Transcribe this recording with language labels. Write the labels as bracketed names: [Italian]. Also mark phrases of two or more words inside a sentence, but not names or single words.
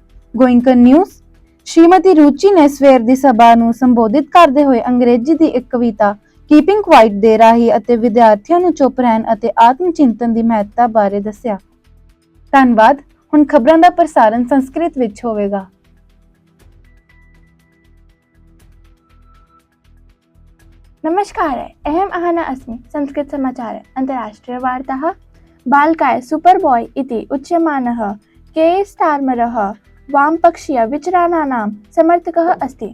[Punjabi] ਗੋਇੰਕਨ ਨਿਊਜ਼। ਸ਼੍ਰੀਮਤੀ ਰੁਚੀ ਨੇ ਸਵੇਰ ਦੀ ਸਭਾ ਨੂੰ ਸੰਬੋਧਿਤ ਕਰਦੇ ਹੋਏ ਅੰਗਰੇਜ਼ੀ ਦੀ ਇੱਕ ਕਵਿਤਾ ਕੀਪਿੰਗ ਕੁਆਈਟ ਦੇ ਰਾਹੀਂ ਅਤੇ ਵਿਦਿਆਰਥੀਆਂ ਨੂੰ ਚੁੱਪ ਰਹਿਣ ਅਤੇ ਆਤਮ ਚਿੰਤਨ ਦੀ ਮਹੱਤਤਾ ਬਾਰੇ ਦੱਸਿਆ। ਧੰਨਵਾਦ। ਹੁਣ ਖਬਰਾਂ ਦਾ ਪ੍ਰਸਾਰਣ ਸੰਸਕ੍ਰਿਤ ਵਿੱਚ ਹੋਵੇਗਾ। [Sanskrit] नमस्कार। अहम् अहना अस्मि। संस्कृत समाचार अंतर्राष्ट्रीय वार्ताः। बालकाय सुपरबॉय इति उच्यमानः के स्टार्मरः वामपक्षीय विचाराणां समर्थकः अस्ति।